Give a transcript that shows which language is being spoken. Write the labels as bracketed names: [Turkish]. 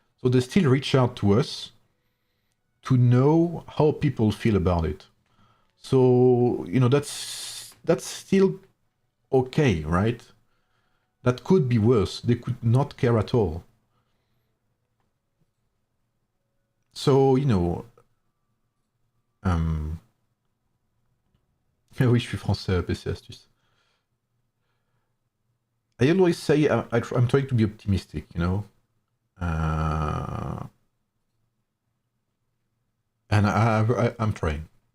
[English] So they still reach out to us to know how people feel about it. So, you know, that's still okay, right? That could be worse. They could not care at all. So, you know, [French] oui, je suis français, PC Astuce. [English] I always say I'm trying to be optimistic, you know. And I'm trying.